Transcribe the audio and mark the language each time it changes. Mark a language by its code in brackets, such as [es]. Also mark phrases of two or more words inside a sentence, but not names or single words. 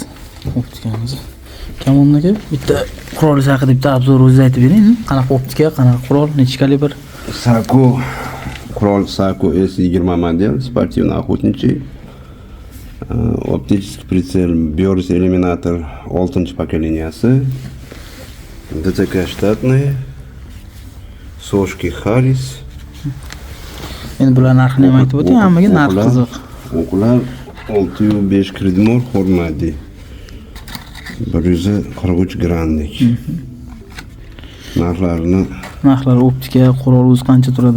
[uz] Optikamiz. Kamonniki bitta qurol haqida bitta obzor o'zingiz aytib bering. Qanaqa optika, qanaqa qurol, necha kalibr? Sako qurol Sako S20 model, [ru] спортивный охотничий. Оптический прицел Biorus Eliminator 6-поколенияsi. ДТК штатный. Сошки Harris. [uz] Endi bular narxini ham aytib o'ting, hammaga narx qiziq. O'qlar 605 kredmor Hormadi. 143 gramlik. Narxlar optika, qurol o'zi qancha turadi?